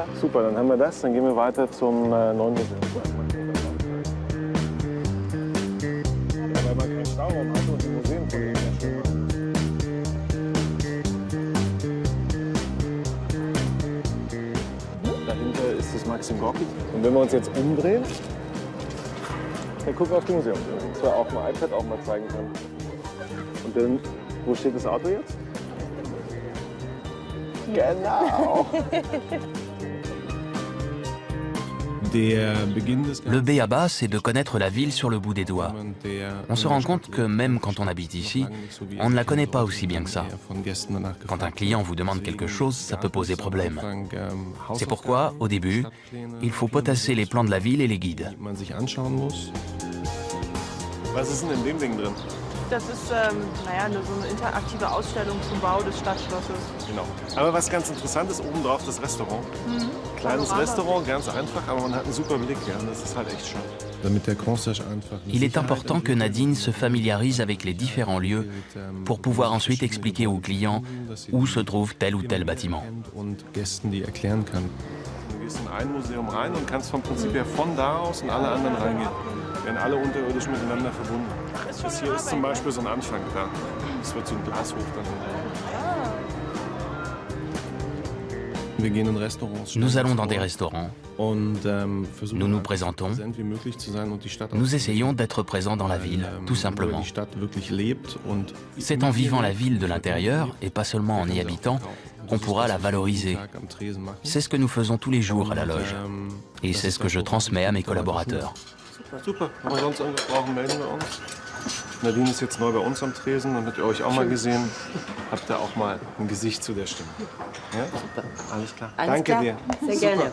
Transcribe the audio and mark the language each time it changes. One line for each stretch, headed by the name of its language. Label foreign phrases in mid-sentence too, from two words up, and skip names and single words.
German: Super, dann haben wir das, dann gehen wir weiter zum neuen Museum. Weil man keinen Stauraum hat und die Museen von Dahinter ist das Maxim Gorki. Und wenn wir uns jetzt umdrehen, dann gucken wir auf die Museum. Und zwar auch mal iPad auch mal zeigen können. Und dann, wo steht das Auto jetzt? Genau.
French: Le b.a.-ba, c'est de connaître la ville sur le bout des doigts. On se rend compte que même quand on habite ici, on ne la connaît pas aussi bien que ça. Quand un client vous demande quelque chose, ça peut poser problème. C'est pourquoi, au début, il faut potasser les plans de la ville et les guides.
German: Was ist denn in dem Ding drin? Das ist naja, so eine interaktive Ausstellung zum Bau des Stadtschlosses. Genau. Aber was ganz interessant ist, obendrauf das Restaurant. Kleines Restaurant, ganz einfach, aber man hat einen super Blick. Ja, das ist halt echt schön.
French: Il est important que Nadine se familiarise avec les différents lieux pour pouvoir ensuite expliquer aux clients où se trouve tel ou tel bâtiment.
German: Du gehst in ein Museum rein und kannst vom Prinzip her von da aus in alle anderen reingehen. Werden alle unterirdisch miteinander verbunden. Das hier ist zum Beispiel so ein Anfang da. Das wird so ein Glashof dann.
French: Nous allons dans des restaurants, nous nous présentons, nous essayons d'être présents dans la ville, tout simplement. C'est en vivant la ville de l'intérieur, et pas seulement en y habitant, qu'on pourra la valoriser. C'est ce que nous faisons tous les jours à la loge. Et c'est ce que je transmets à mes collaborateurs.
German: Super, wenn wir sonst irgendwas brauchen, melden wir uns. Nadine ist jetzt neu bei uns am Tresen und habt ihr euch auch mal gesehen. Habt ihr auch mal ein Gesicht zu der Stimme. Ja? Super. Alles klar. Danke dir. Sehr gerne.